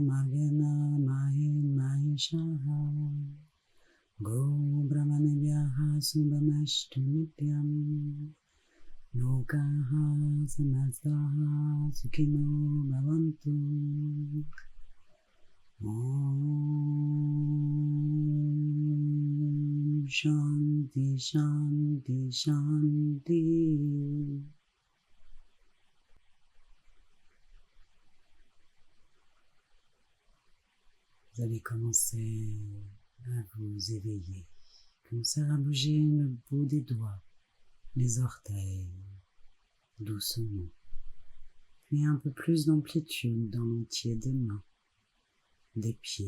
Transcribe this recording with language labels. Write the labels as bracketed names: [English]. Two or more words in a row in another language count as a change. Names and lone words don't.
[Sanskrit] Magena Mahishaha Go Brahmanebhyaha Subhamashtu Nityam Lokaha Samastaha Sukhino Bhavantu Om Shanti Shanti Shanti. [French] Vous allez commencer à vous éveiller, commencer à bouger le bout des doigts, les orteils, doucement, puis un peu plus d'amplitude dans l'entier des mains, des pieds.